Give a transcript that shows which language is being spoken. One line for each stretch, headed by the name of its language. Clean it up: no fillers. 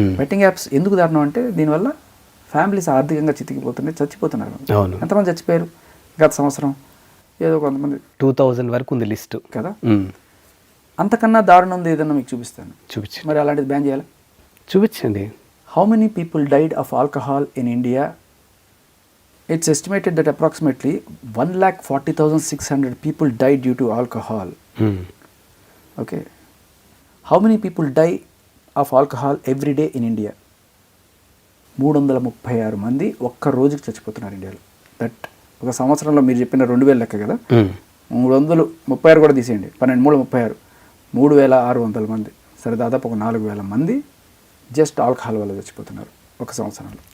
Telugu: Betting apps ఎందుకు దారుణం అంటే దీనివల్ల ఫ్యామిలీస్ ఆర్థికంగా చితికిపోతున్నాయి, చచ్చిపోతున్నారు. అవును. ఎంతమంది చచ్చిపోయారు గత సంవత్సరం? ఏదో కొంతమంది 2000 వరకు ఉంది లిస్టు కదా. అంతకన్నా దారుణం ఉంది ఏదన్నా మీకు చూపిస్తాను. చూపించు. మరి అలాంటిది బ్యాన్ చేయాలి. చూపించండి.
English: How many people died of alcohol in India? It's estimated that approximately 1,40,600 people died due to alcohol. Okay. How many people die of alcohol every day in India?
Telugu: 336 మంది ఒక్క రోజుకి చచ్చిపోతున్నారు ఇండియాలో. దట్ ఒక సంవత్సరంలో మీరు చెప్పిన 2000 లెక్క కదా, 336 కూడా తీసేయండి, 12 36 3,600 మంది. సరే, దాదాపు ఒక 4,000 మంది జస్ట్ ఆల్కహాల్ వల్ల చచ్చిపోతున్నారు ఒక సంవత్సరంలో.